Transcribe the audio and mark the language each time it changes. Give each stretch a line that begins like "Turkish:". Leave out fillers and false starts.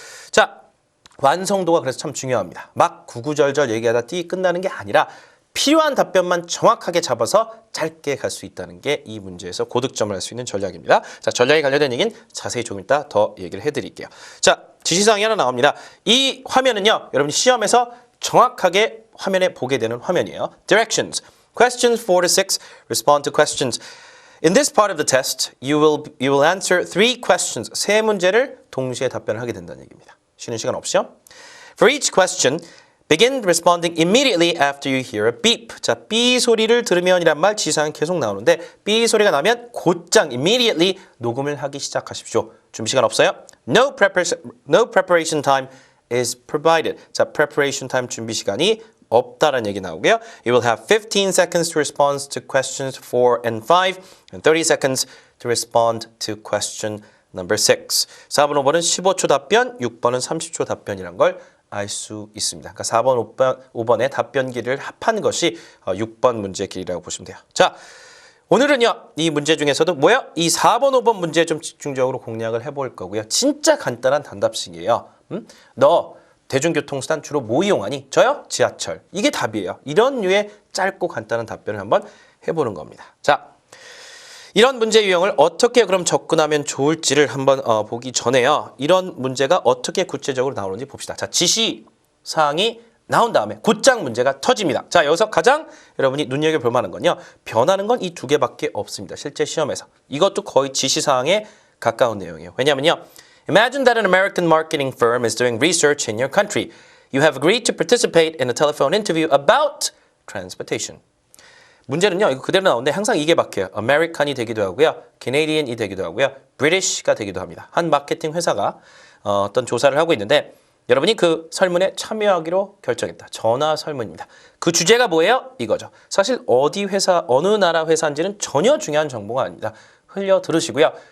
Korean: 자, 완성도가 그래서 참 중요합니다. 막 구구절절 얘기하다 띠 끝나는 게 아니라 필요한 답변만 정확하게 잡아서 짧게 갈 수 있다는 게 이 문제에서 고득점을 할 수 있는 전략입니다. 자, 전략에 관련된 얘기는 자세히 조금 이따 더 얘기를 해드릴게요. 자, 지시사항이 하나 나옵니다. 이 화면은요, 여러분이 시험에서 정확하게 화면에 보게 되는 화면이에요.
English: Directions. Questions 4 to 6. Respond to questions. In this part of the test, you will answer 3 questions.
Korean: 3문제를 동시에 답변을 하게 된다는 얘기입니다. 쉬는 시간 없이요.
English: For each question, begin responding immediately after you hear a beep.
Korean: 자, 삐 소리를 들으면이란 말 지시사항 계속 나오는데, 삐 소리가 나면 곧장 immediately 녹음을 하기 시작하십시오. 준비 시간 없어요.
English: No preparation time is provided.
Korean: 자, preparation time 준비 시간이 없다라는 얘기 나오고요.
English: You will have 15 seconds to respond to questions 4 and 5 and 30 seconds to respond to question number 6.
Korean: 4번, 5번은 15초 답변, 6번은 30초 답변이란 걸 알 수 있습니다. 그러니까 4번, 5번의 답변 길이를 합한 것이 6번 문제 길이라고 보시면 돼요. 자, 오늘은요, 이 문제 중에서도 뭐요? 이 4번, 5번 문제 좀 집중적으로 공략을 해볼 거고요. 진짜 간단한 단답식이에요. 너 대중교통수단 주로 뭐 이용하니? 저요? 지하철. 이게 답이에요. 이런 류의 짧고 간단한 답변을 한번 해보는 겁니다. 자, 이런 문제 유형을 어떻게 그럼 접근하면 좋을지를 한번 보기 전에요, 이런 문제가 어떻게 구체적으로 나오는지 봅시다. 자, 지시사항이 나온 다음에 곧장 문제가 터집니다. 자, 여기서 가장 여러분이 눈여겨볼 만한 건요, 변하는 건 이 2개밖에 없습니다. 실제 시험에서. 이것도 거의 지시사항에 가까운 내용이에요. 왜냐면요,
English: Imagine that an American marketing firm is doing research in your country. You have agreed to participate in a telephone interview about transportation.
Korean: 문제는요, 이거 그대로 나오는데 항상 이게 박혀요. American이 되기도 하고요, Canadian이 되기도 하고요, British가 되기도 합니다. 한 마케팅 회사가 어떤 조사를 하고 있는데, 여러분이 그 설문에 참여하기로 결정했다. 전화 설문입니다. 그 주제가 뭐예요? 이거죠. 사실 어디 회사, 어느 나라 회사인지는 전혀 중요한 정보가 아닙니다. 흘려 들으시고요.